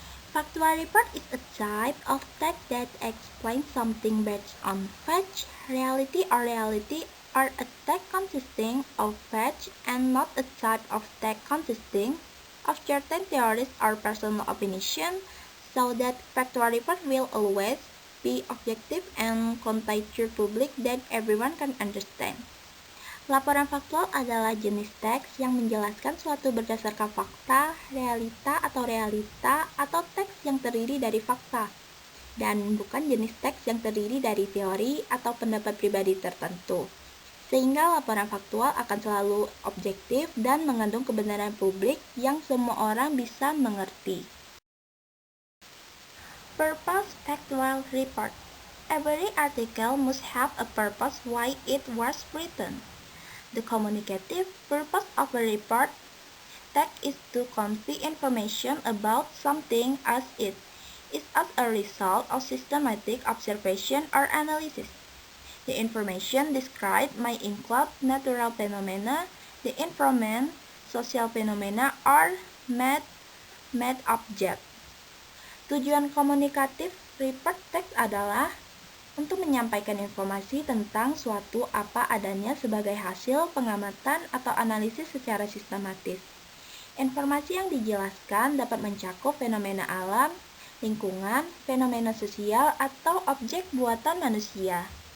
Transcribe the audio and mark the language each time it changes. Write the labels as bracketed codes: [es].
[en] Factual report is a type of text that explains something based on fact, reality, or a text consisting of facts and not a type of text consisting of certain theories or personal opinion, so that factual report will always be objective and convey to public that everyone can understand. [id] Laporan faktual adalah jenis teks yang menjelaskan suatu berdasarkan fakta, realita, atau teks yang terdiri dari fakta, dan bukan jenis teks yang terdiri dari teori atau pendapat pribadi tertentu. Sehingga laporan faktual akan selalu objektif dan mengandung kebenaran publik yang semua orang bisa mengerti. [en] Purpose Factual Report. Every article must have a purpose why it was written. The communicative purpose of a report text is to convey information about something as it is as a result of systematic observation or analysis. The information described may include natural phenomena, the environment, social phenomena, or made object. [id] Tujuan komunikatif report text adalah untuk menyampaikan informasi tentang suatu apa adanya sebagai hasil pengamatan atau analisis secara sistematis. Informasi yang dijelaskan dapat mencakup fenomena alam, lingkungan, fenomena sosial, atau objek buatan manusia.